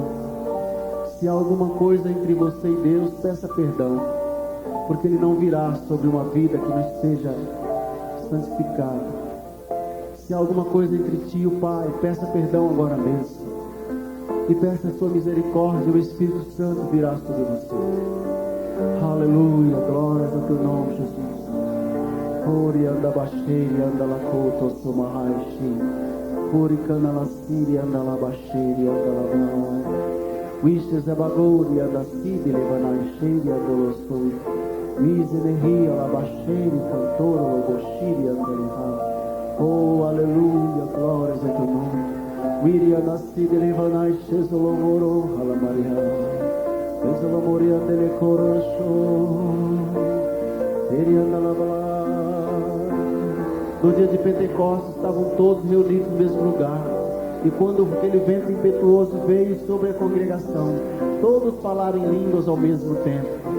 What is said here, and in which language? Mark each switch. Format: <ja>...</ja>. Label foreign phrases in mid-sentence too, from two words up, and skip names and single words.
<pt>Se há alguma coisa entre você e Deus, peça perdão, porque Ele não virá sobre uma vida que não esteja santificada. Se há alguma coisa entre ti e o Pai, peça perdão agora mesmo. E peça a sua misericórdia, o Espírito Santo virá sobre você. Aleluia, glórias ao teu nome, Jesus. Ori anda baixei, anda la coto, somahaishi. Ori cana la siri, anda la baixei, anda la vai. Wishes a bagori, anda sidi, levanai cheiri, anda lo soi. Miseneria, la baixei, cantor, lo boshiri, anda lehai. Oh, aleluia, glórias ao teu nome. Wiria nascida levanai chesolomoru halamaria. Chesolomoria dele corosho. No dia de Pentecostes estavam todos reunidos no mesmo lugar. E quando aquele vento impetuoso veio sobre a congregação, todos falaram em línguas ao mesmo tempo.</pt>